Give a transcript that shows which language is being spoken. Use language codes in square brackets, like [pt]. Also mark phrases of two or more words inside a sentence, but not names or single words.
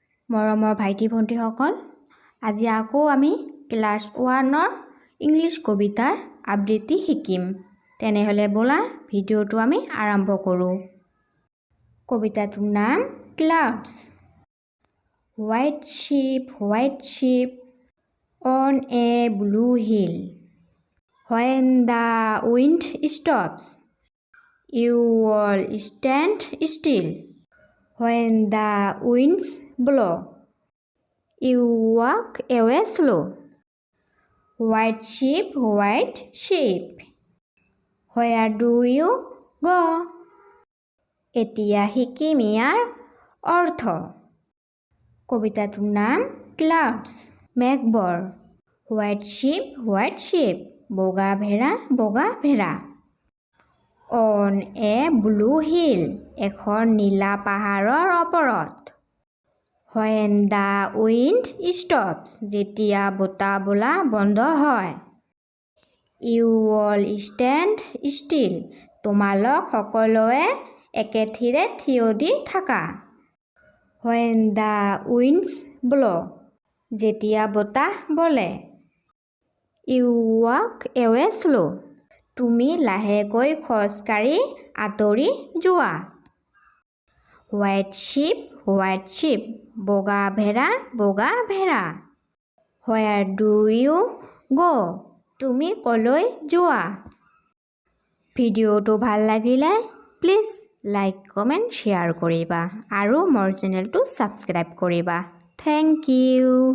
[as] মৰমৰ ভাইটি ভণ্টিসকল, আজি আকৌ আমি ক্লাছ 1ৰ ইংলিছ কবিতাৰ আবৃত্তি শিকিম। তেনেহ'লে ব'লা ভিডিঅ'টো আমি আৰম্ভ কৰোঁ। কবিতাটোৰ নাম ক্লাউডছ। [en] White sheep on a blue hill. When the wind stops, you all stand still. When the winds blow, you walk away slow. White sheep, where do you go? [as] এতিয়া শিকিম ইয়াৰ অৰ্থ। কবিতাটোৰ নাম ক্লাউডছ, মেঘবৰ। [en] white sheep, [as] বগা ভেড়া। [en] on a blue hill, [as] এখন নীলা পাহাৰৰ ওপৰত। [en] When the wind stops, [as] যেতিয়া বতাহ বলা বন্ধ হয়। [en] You all stand still, [as] তোমালোক সকলোৱে একেথিৰে থিয় দি থাকা। [en] When the winds blow, [as] যেতিয়া বতাহ বলে। [en] You walk away slow, [as] তুমি লাহেকৈ খোজকাঢ়ি আঁতৰি যোৱা। [en] White sheep, [as] বগা ভেড়া। [en] Where do you go? [as] তুমি কলৈ যোৱা? ভিডিঅ'টো ভাল লাগিলে প্লিজ [en] like, comment, share [as] কৰিবা আৰু মোৰ চেনেলটো ছাবস্ক্ৰাইব কৰিবা। [en] thank you.